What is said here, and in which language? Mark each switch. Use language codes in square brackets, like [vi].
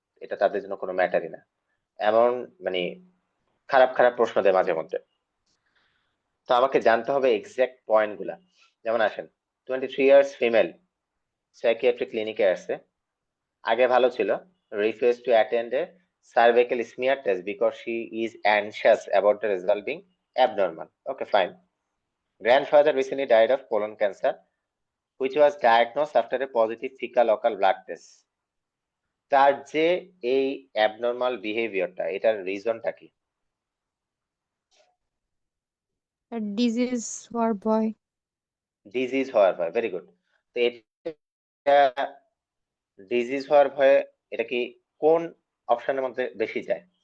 [bn] এটা তাদের জন্য কোনো ম্যাটারই না। এমন মানে খারাপ খারাপ প্রশ্ন দেয় মাঝে মধ্যে, তো আমাকে জানতে হবে এক্সাক্ট পয়েন্ট গুলা। যেমন আসেন, [en] 23 years female, psychiatry ক্লিনিকে [bn] আসছে, আগে ভালো ছিল, [en] Refuse to attend a cervical smear test because she is anxious about the result being abnormal. Okay, fine. Grandfather recently died of colon cancer, which was diagnosed after a positive fecal occult blood test. [bn] তার যে এই abnormal বিহেভিয়ারটা, এটার রিজনটা কি? Disease হওয়ার ভয়। Disease হওয়ার ভয়, very good. তো এটা ডিজিজ হওয়ার ভয়ে এটা কি কোন অপশনের মধ্যে বেশি যায়?